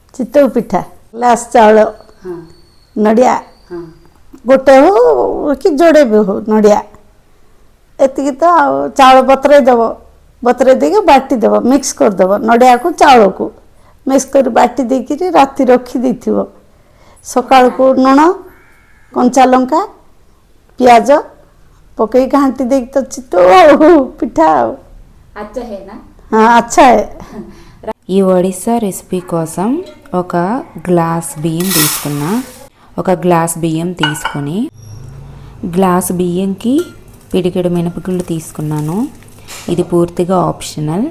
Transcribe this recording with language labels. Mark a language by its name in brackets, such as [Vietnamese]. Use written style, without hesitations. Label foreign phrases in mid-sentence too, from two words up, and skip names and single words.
[Odia] ଚିତଉ ପିଠା ଗ୍ଲାସ୍ ଚାଉଳ ନଡ଼ିଆ ଗୋଟେ ହଉ କି ଯୋଡ଼େ ବି ହଉ ନଡ଼ିଆ ଏତିକି ତ ଆଉ ଚାଉଳ ବତୁରେଇ ଦେବ ବତୁରେଇ ଦେଇକି ବାଟି ଦେବ ମିକ୍ସ କରିଦେବ ନଡ଼ିଆକୁ ଚାଉଳକୁ ମିକ୍ସ କରି ବାଟି ଦେଇକିରି ରାତି ରଖିଦେଇଥିବ ସକାଳକୁ ଲୁଣ କଞ୍ଚା ଲଙ୍କା ପିଆଜ ପକେଇ ଘାଣ୍ଟି ଦେଇକି ତ ଚିତଉ ଆଉ ପିଠା ଆଉ [Hindi] अच्छा है ना [Telugu] అచ్చా ఈ ఒడిస్సా రెసిపీ కోసం ఒక గ్లాస్ బియ్యం తీసుకున్నా. ఒక గ్లాస్ బియ్యం తీసుకొని గ్లాస్ బియ్యంకి పిడికెడు మినపగుళ్ళు తీసుకున్నాను. ఇది పూర్తిగా ఆప్షనల్.